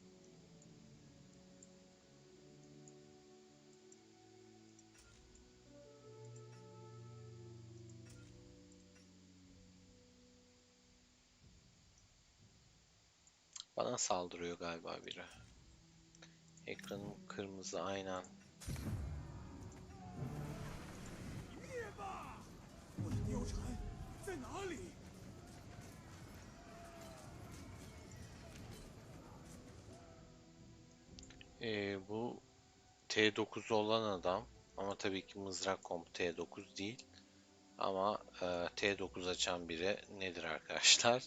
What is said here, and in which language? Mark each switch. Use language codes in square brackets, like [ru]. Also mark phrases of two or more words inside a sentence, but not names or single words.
[tr] Bana saldırıyor galiba biri. Ekranım kırmızı aynen. [zh] 灭吧！我的貂蝉在哪里？ [tr] Bu T9 olan adam ama tabii ki mızrak komp T9 değil. Ama T9 açan biri nedir arkadaşlar?